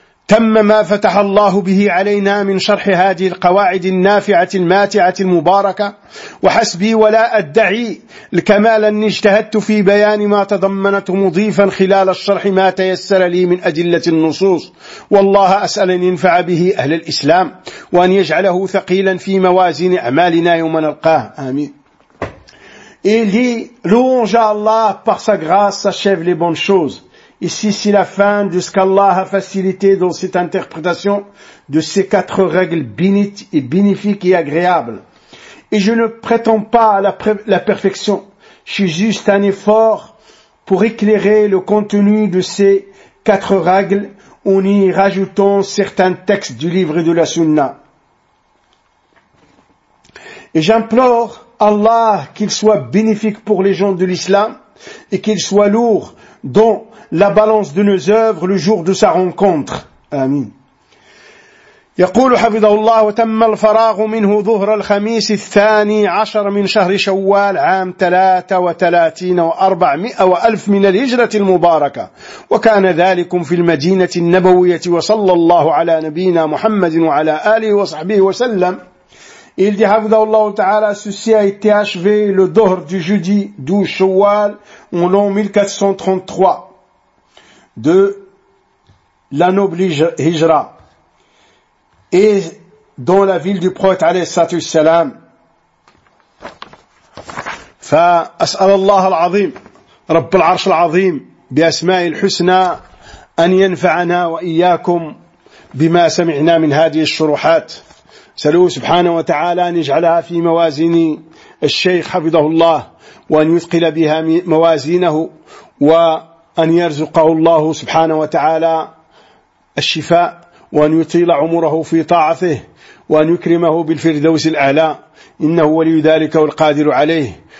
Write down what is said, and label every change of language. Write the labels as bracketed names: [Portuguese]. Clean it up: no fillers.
[Arabic] تم ما فتح الله به علينا من شرح هذه القواعد النافعة الماتعة المباركة وحسبي ولا أدعي الكمال أني اجتهدت في بيان ما تضمنت مضيفا خلال الشرح ما تيسر لي من أدلة النصوص والله أسأل أن ينفع به أهل الإسلام وأن يجعله ثقيلا في موازين أعمالنا يوم نلقاه آمين. [French] Il dit, louange à Allah par sa grâce achève les bonnes choses. Ici, c'est la fin de ce qu'Allah a facilité dans cette interprétation de ces quatre règles bénites et bénéfiques et agréables. Et je ne prétends pas à la perfection. Je suis juste un effort pour éclairer le contenu de ces quatre règles en y rajoutant certains textes du livre et de la sunna. Et j'implore Allah qu'il soit bénéfique pour les gens de l'islam et qu'il soit lourd dans la balance de nos œuvres le jour de sa rencontre. Amin. [Arabic] يقول حفظه الله وتم الفراغ منه ظهر الخميس الثاني عشر من شهر شوال عام 33,400 من الهجرة المباركة وكان ذلك في المدينة النبوية وصلى الله على نبينا محمد وعلى آله وصحبه وسلم. [French] Il dit, Havdallahu ta'ala, ceci a été achevé le dhuhr du jeudi 12 Shawwal en l'an 1433 de la noble hijra et dans la ville du prophète alayhi salatu wassalam. [Arabic] فأسأل الله العظيم رب العرش العظيم بأسماء الحسنى أن ينفعنا وإياكم بما سمعنا من هذه الشروحات. سألوه سبحانه وتعالى أن يجعلها في موازين الشيخ حفظه الله، وأن يثقل بها موازينه، وأن يرزقه الله سبحانه وتعالى الشفاء، وأن يطيل عمره في طاعته، وأن يكرمه بالفردوس الأعلى، إنه ولي ذلك والقادر عليه.